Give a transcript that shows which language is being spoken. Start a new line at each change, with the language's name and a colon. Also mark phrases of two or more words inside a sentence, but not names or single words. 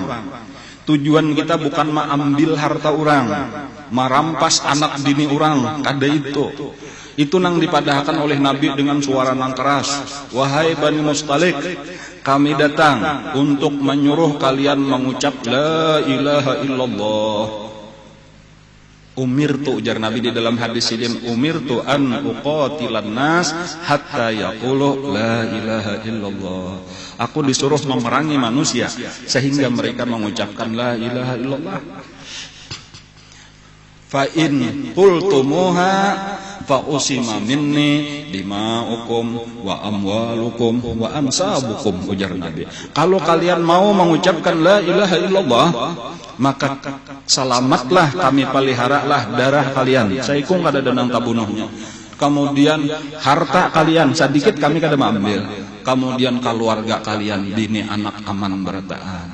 Banjar: Tujuan kita bukan mengambil harta orang, merampas anak bini orang, kada itu. Itu nang dipadahkan oleh Nabi dengan suara nang keras.
Indonesian: Wahai Bani Mustalik, kami datang untuk menyuruh kalian mengucap
Arabic: لا إله إلا الله.
Banjar: Umirtu ujar Nabi di dalam hadis ini,
Arabic: أمرت أن أقاتل الناس حتى يقولوا لا إله إلا الله.
Indonesian: Aku disuruh memerangi manusia sehingga mereka mengucapkan
Arabic: لا إله إلا الله. فإن قلتموها فعصم مني دماؤكم وأموالكم وأنسابكم, ujar Nabi.
Indonesian: Kalau kalian mau mengucapkan
Arabic: لا إله إلا الله,
Indonesian: maka selamatlah kami peliharalah darah kalian.
Banjar: Saikung kada danang tabunuhnya. Kemudian harta kalian sedikit kami kada ambil. Kemudian keluarga kalian bini anak aman berataan.